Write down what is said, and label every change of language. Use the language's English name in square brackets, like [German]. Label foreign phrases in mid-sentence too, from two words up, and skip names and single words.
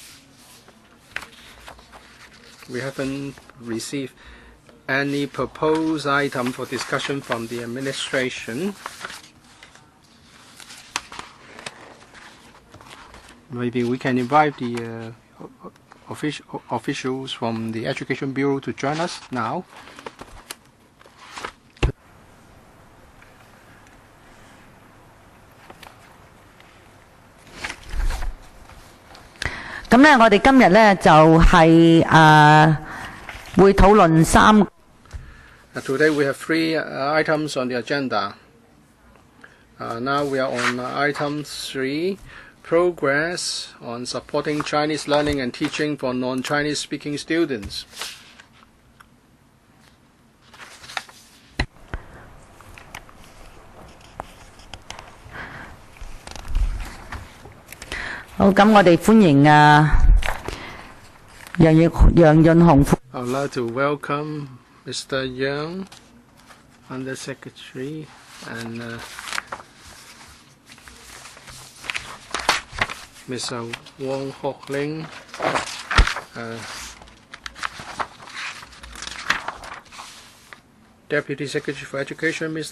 [English] We haven't received any proposed item for discussion from the administration. Maybe we can invite the officials from the Education Bureau to join us now. [Cantonese] 咁咧，我哋今日咧就係會討論3。 [English] Today we have 3 items on the agenda. Now we are on item 3, progress on supporting Chinese learning and teaching for non-Chinese speaking students. [Cantonese] 好，咁我哋歡迎楊潤雄。 [English] I'd like to welcome Mr. Yang, Under Secretary, and Mr. Wong Hock Ling, Deputy Secretary for Education, Mr.